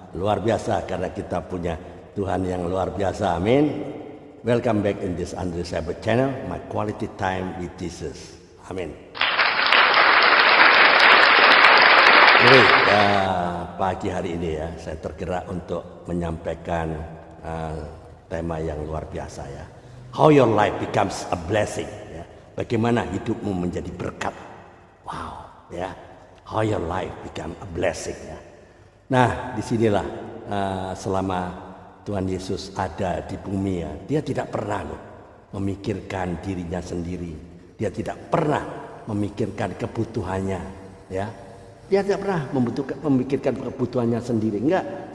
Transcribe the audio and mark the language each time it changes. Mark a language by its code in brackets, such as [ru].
[id] Luar biasa karena kita punya Tuhan yang luar biasa. Amin. [en] Welcome back in this Andre Sabat channel, my quality time with Jesus. Amin. [id] Oke, pagi hari ini ya, saya tergerak untuk menyampaikan tema yang luar biasa ya. [en] How your life becomes a blessing. [id] Ya. Bagaimana hidupmu menjadi berkat. Wow, ya. [en] How your life become a blessing ya. [id] Nah, disinilah selama Tuhan Yesus ada di bumi ya, dia tidak pernah memikirkan dirinya sendiri. Dia tidak pernah memikirkan kebutuhannya ya. Dia tidak pernah memikirkan kebutuhannya sendiri, enggak.